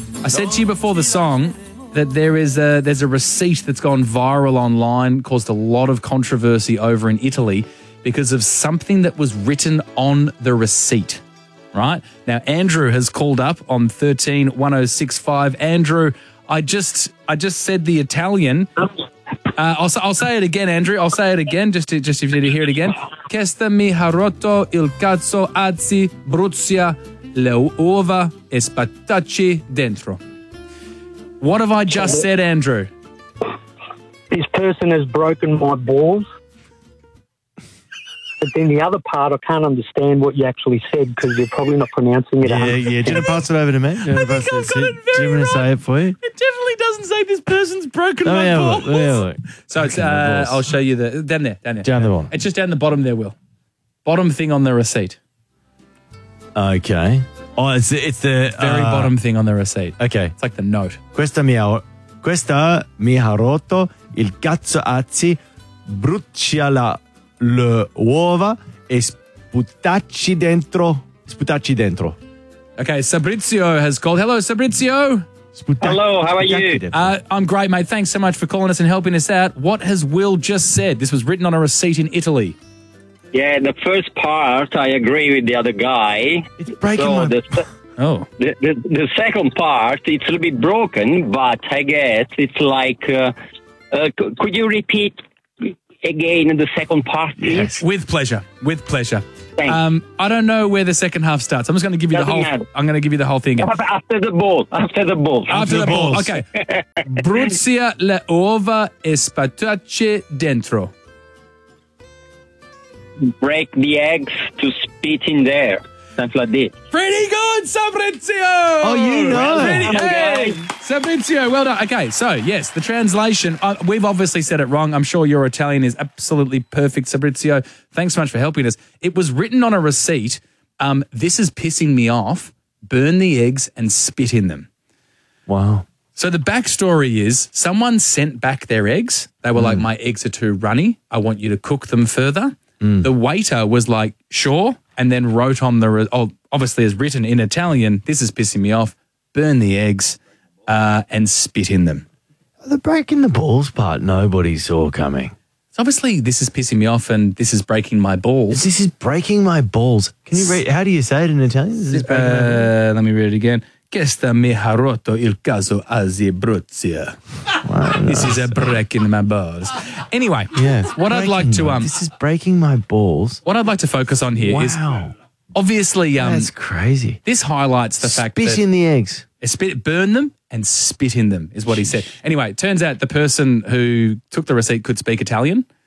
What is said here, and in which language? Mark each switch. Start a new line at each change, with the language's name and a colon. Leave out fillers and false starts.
English: I said to you before the song that there's a receipt that's gone viral online, caused a lot of controversy over in Italy because of something that was written on the receipt. Right now, Andrew has called up on 13 1065. Andrew, I just said the Italian. I'll say it again, Andrew. I'll say it again, just if you need to hear it again.
Italian: Questa mi ha rotto il cazzo, anzi bruzia le uova e spatacci dentro.
English: What have I just said, Andrew? This person has broken my balls. But then the other part, I can't understand what you actually said because you're probably not pronouncing it. Yeah, 100%. Yeah. Do you want to pass it over to me? I think I've got it very wrong. Do you want to say it for you? It definitely doesn't say this person's broken my balls. Look. So it's, I'll show you the... Down there. Down the bottom. It's just down the bottom there, Will. Bottom thing on the receipt. Okay. Oh, it's the... Very bottom thing on the receipt. Okay. It's like the note.
Italian: Questa mi ha rotto il cazzo azzi bruciala... Le uova e sputacci dentro.
English: Okay, Fabrizio has called. Hello, Fabrizio. Hello, how are you? I'm great, mate. Thanks so much for calling us and helping us out. What has Will just said? This was written on a receipt in Italy. Yeah, the first part, I agree with the other guy. It's breaking my... The second part, it's a little bit broken, but I guess it's like... could you repeat... Again, in the second part, please. Yes. With pleasure. Thanks. I don't know where the second half starts. I'm just going to give you I'm going to give you the whole thing. After the ball. Okay.
Italian: Bruzia le uova e spatacci dentro.
English: Break the eggs to spit in there. Pretty good, Fabrizio! Oh, you know. Fabrizio, well done. Okay, so, yes, the translation. We've obviously said it wrong. I'm sure your Italian is absolutely perfect, Fabrizio. Thanks so much for helping us. It was written on a receipt. This is pissing me off. Burn the eggs and spit in them. Wow. So the backstory is someone sent back their eggs. They were like, my eggs are too runny. I want you to cook them further. Mm. The waiter was like, sure. And then wrote on the, obviously is written in Italian, this is pissing me off, burn the eggs, and spit in them. The breaking the balls part, nobody saw coming. So obviously, this is pissing me off and this is breaking my balls. This is breaking my balls. Can you read, how do you say it in Italian? Is this breaking my balls? Let me read it again.
Italian: Questa mi ha rotto il caso a Zibruzia.
English: This is a breaking my balls. Anyway, yes, what I'd like to... this is breaking my balls. What I'd like to focus on here is... Obviously... That's crazy. This highlights the fact that... Spit in the eggs. Burn them and spit in them is what he said. Anyway, it turns out the person who took the receipt could speak Italian.